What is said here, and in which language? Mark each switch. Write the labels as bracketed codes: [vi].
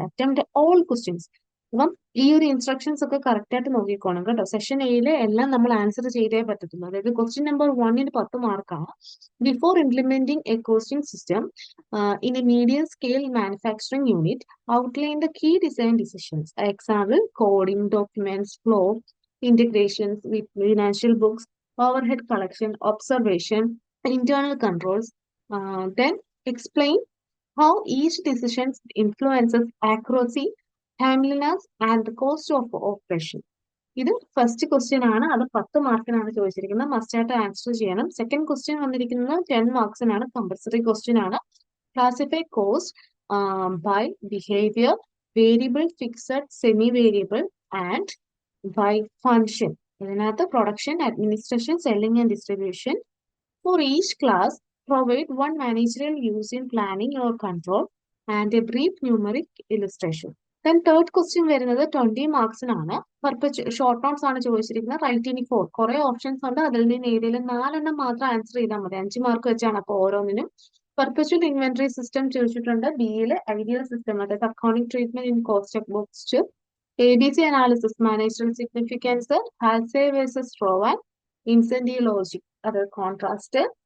[en] Attempt all questions. [ml] അപ്പം ഈ ഒരു ഇൻസ്ട്രക്ഷൻസ് ഒക്കെ കറക്റ്റ് ആയിട്ട് നോക്കിക്കോണം കേട്ടോ. സെഷൻ എയിലെ എല്ലാം നമ്മൾ ആൻസർ ചെയ്തേ പറ്റത്തുള്ളൂ. അതായത് ക്വസ്റ്റ്യൻ നമ്പർ 1ന് 10 മാർക്കാണ്. [en] Before implementing a costing system in a medium scale manufacturing unit, outline the key design decisions. Example, coding, documents, flow, integrations with financial books, overhead collection, observation, internal controls. Then explain how each decision influences accuracy, timeliness, and the cost of operation. [ml] ഇത് first question ആണ്. അത് 10 മാർക്കിനാണ് ചോദിച്ചിരിക്കുന്നത്. Must ആയിട്ട് answer ചെയ്യണം. Second question വന്നിരിക്കുന്നത് 10 മാർക്സിനാണ്, compulsory question ആണ്. [en] Classify cost by behavior, variable, fixed, semi-variable, and by function. [ml] ഇതിനകത്ത് production, administration, selling and distribution. [en] For each class, provide one managerial use in planning or control and a brief numeric illustration. Then third question [ml] വരുന്നത് 20 മാർക്സിനാണ്. Short notes ആണ് ചോദിച്ചിരിക്കുന്നത്. Right ഇനി 4. കുറെ options ഉണ്ട്, അതിൽ നിന്ന് ഏതെങ്കിലും 4 മാത്രം ആൻസർ ചെയ്താൽ മതി. 5 മാർക്ക് വെച്ചാണ് അപ്പോൾ ഓരോന്നിനും. പെർപ്പച്വൽ ഇൻവെന്ററി സിസ്റ്റം ചോദിച്ചിട്ടുണ്ട്. ബിയിലെ ഐഡിയൽ സിസ്റ്റം, അതായത് accounting treatment in cost books. ABC analysis, managerial significance, ഹാൽസേ versus റോവാൻ, incentive logic, അത് കോൺട്രാസ്റ്റ്.